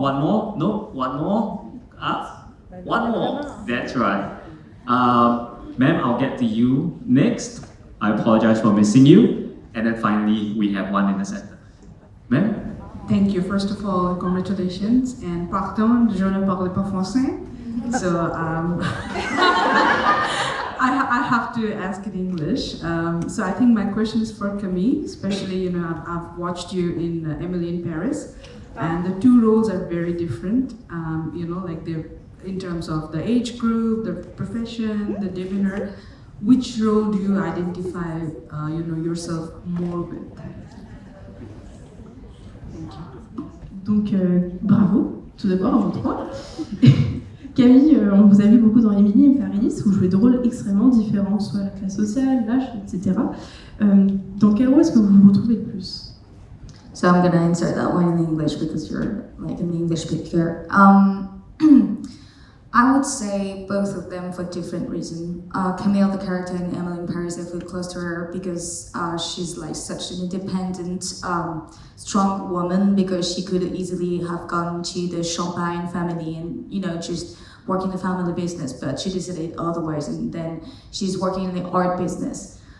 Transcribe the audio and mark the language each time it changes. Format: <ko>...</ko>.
<en>No, one more. One more. That's right. Ma'am, I'll get to you next. I apologize for missing you. And then finally, we have one in the center. Ma'am? Thank you. First of all, congratulations.</en> <fr>And pardon, je ne parle pas français.</fr> <en>So I have to ask in English. So I think my question is for Camille, especially, I've watched you in Emily in Paris. And the two roles are very different, like they're in terms of the age group, the profession, the demeanor. Which role do you identify, yourself more with? Thank you.</en> <fr>Donc, bravo, tout d'abord, à vous trois. Camille, on vous a vu beaucoup dans Emily in Paris, où vous jouez de rôles extrêmement différents, soit la classe sociale, l'âge, etc. Dans quel rôle est-ce que vous vous retrouvez le plus?</fr> <en>So I'm gonna insert that one in English because you're like an English speaker. I would say both of them for different reasons. Camille, the character in Emily in Paris, I feel close to her because she's like such an independent, strong woman, because she could easily have gone to the Champagne family and, just work in the family business, but she decided otherwise, and then she's working in the art business.</en>